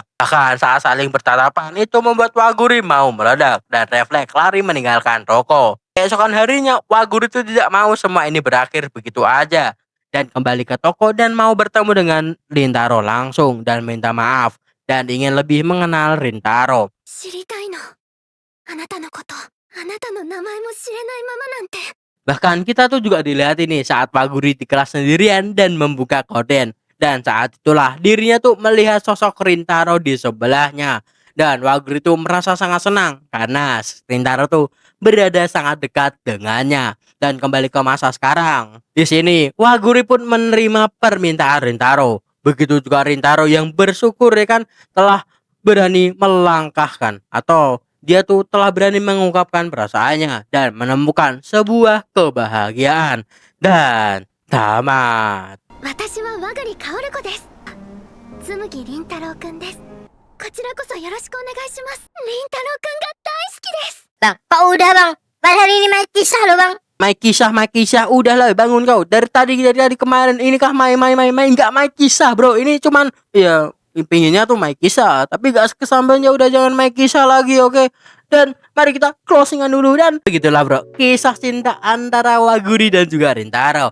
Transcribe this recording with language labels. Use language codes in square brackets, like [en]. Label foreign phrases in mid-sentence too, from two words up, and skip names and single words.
[id] Bahkan saat saling bertatapan itu membuat Waguri mau meledak dan refleks lari meninggalkan toko. Keesokan harinya Waguri itu tidak mau semua ini berakhir begitu aja dan kembali ke toko dan mau bertemu dengan Rintaro langsung dan minta maaf dan ingin lebih mengenal Rintaro. [ja] 知りたいの。あなたのこと。あなたの名前も知れないままなんて。 [id] Bahkan kita tuh juga dilihat ini saat Waguri di kelas sendirian dan membuka korden. Dan saat itulah dirinya tuh melihat sosok Rintaro di sebelahnya. Dan Waguri tuh merasa sangat senang karena Rintaro tuh berada sangat dekat dengannya. Dan kembali ke masa sekarang. Di sini Waguri pun menerima permintaan Rintaro. Begitu juga Rintaro yang bersyukur ya kan telah berani melangkahkan atau dia tuh telah berani mengungkapkan perasaannya dan menemukan sebuah kebahagiaan dan tamat. [ja] 私は和栗薫子です。紬凛太郎くんです。こちらこそよろしくお願いします。凛太郎くんが大好きです。 [id] Bang, kok udah bang? Padahal ini main kisah loh bang. Main kisah, udahlah bangun kau. Dari tadi kemarin ini kah main nggak main kisah bro. Ini cuman ya pinginnya tuh main kisah, tapi gak kesampainya udah jangan main kisah lagi, oke? Dan mari kita closingan dulu dan begitulah bro, kisah cinta antara Waguri dan juga Rintaro.